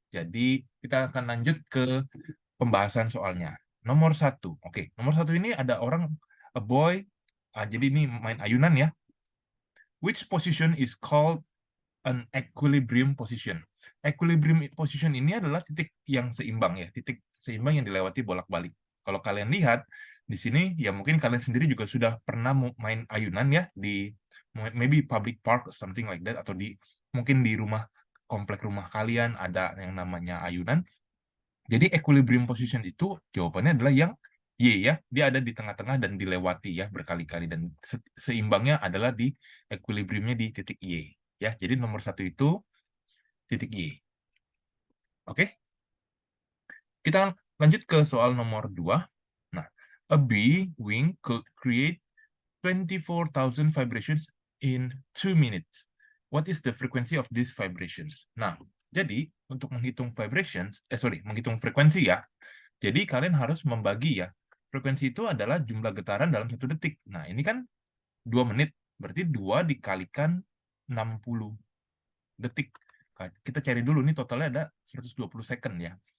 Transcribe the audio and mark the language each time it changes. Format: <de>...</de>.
<id>Jadi, kita akan lanjut ke pembahasan soalnya. Nomor 1. Oke, nomor 1 ini ada orang,</id> <en>a boy,</en> <id>jadi ini main ayunan ya.</id> <en>Which position is called an equilibrium position?</en> <id>Equilibrium position ini adalah titik yang seimbang ya, titik seimbang yang dilewati bolak-balik. Kalau kalian lihat di sini ya mungkin kalian sendiri juga sudah pernah main ayunan ya di</id> <en>maybe public park or something like that,</en> <id>atau di mungkin di komplek rumah kalian ada yang namanya ayunan. Jadi equilibrium position itu jawabannya adalah yang Y ya, dia ada di tengah-tengah dan dilewati ya berkali-kali, dan seimbangnya adalah di equilibriumnya di titik Y ya. Jadi nomor 1 itu titik Y. Oke, kita lanjut ke soal nomor 2.</id> <en>Nah, a bee wing could create 24,000 vibrations in 2 minutes. What is the frequency of these vibrations?</en> <id>Nah, jadi untuk menghitung menghitung frekuensi ya. Jadi kalian harus membagi ya. Frekuensi itu adalah jumlah getaran dalam 1 detik. Nah, ini kan 2 menit, berarti 2 dikalikan 60 detik. Nah, kita cari dulu nih totalnya ada 120 second ya.</id>